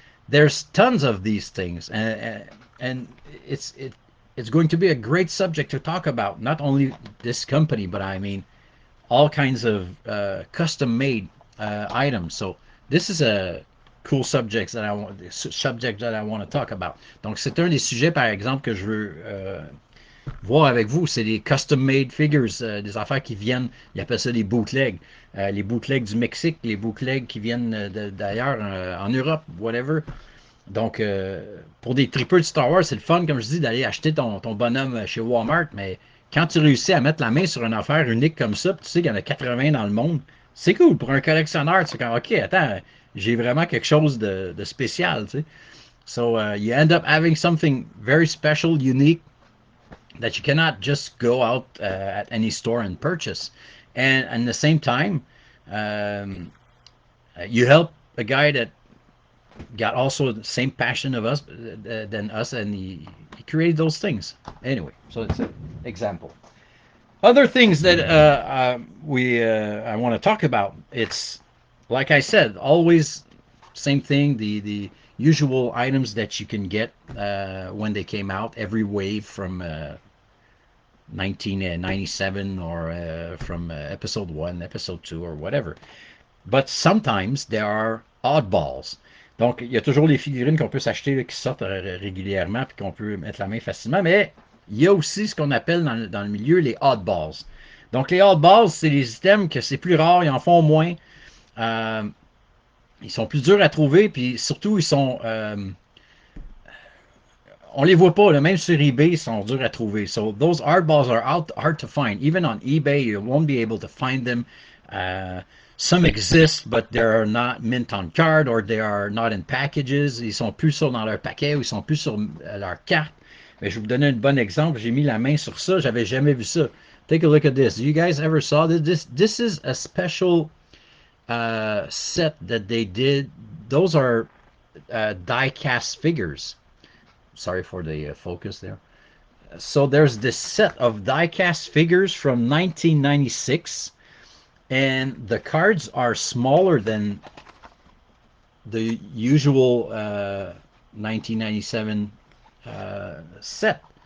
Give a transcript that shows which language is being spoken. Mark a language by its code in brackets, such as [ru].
[en] There's tons of these things, and it's it's going to be a great subject to talk about. Not only this company, but I mean all kinds of custom made items. So this is a cool subject that I want to talk about. [fr] Donc c'est un des sujets par exemple que je veux voir avec vous, c'est les custom made figures, des affaires qui viennent, ils appellent ça les bootlegs du Mexique, les bootlegs qui viennent d'ailleurs en Europe, whatever. Donc, pour des tripeux de Star Wars, c'est le fun, comme je dis, d'aller acheter ton bonhomme chez Walmart, mais quand tu réussis à mettre la main sur une affaire unique comme ça, puis tu sais qu'il y en a 80 dans le monde, c'est cool. Pour un collectionneur, tu sais, comme, OK, attends, j'ai vraiment quelque chose de spécial, tu sais. [en] So, you end up having something very special, unique, that you cannot just go out at any store and purchase. And at the same time, um, you help a guy that got also the same passion of us than us, and he created those things. Anyway, so it's an example. Other things that we I want to talk about. It's like I said, always same thing. The usual items that you can get when they came out. Every wave from 1997 or from episode 1, episode 2, or whatever. But sometimes there are oddballs. [fr] Donc, il y a toujours les figurines qu'on peut s'acheter là, qui sortent régulièrement puis qu'on peut mettre la main facilement, mais il y a aussi ce qu'on appelle dans le milieu les oddballs. Donc, les oddballs, c'est les items que c'est plus rare, ils en font moins. Euh, Ils sont plus durs à trouver, puis surtout, ils sont on les voit pas, là, même sur eBay, ils sont durs à trouver. [en] So those art balls are out, hard to find. Even on eBay, you won't be able to find them. Some exist, but they're not mint on card or they are not in packages. [fr] Ils sont plus sur dans leur paquet ou ils sont plus sur leur carte. Mais je vais vous donner un bon exemple. J'ai mis la main sur ça. J'avais jamais vu ça. [en] Take a look at this. You guys ever saw this? This is a special set that they did. Those are die cast figures. Sorry for the focus there. So there's this set of die-cast figures from 1996, and the cards are smaller than the usual 1997 set.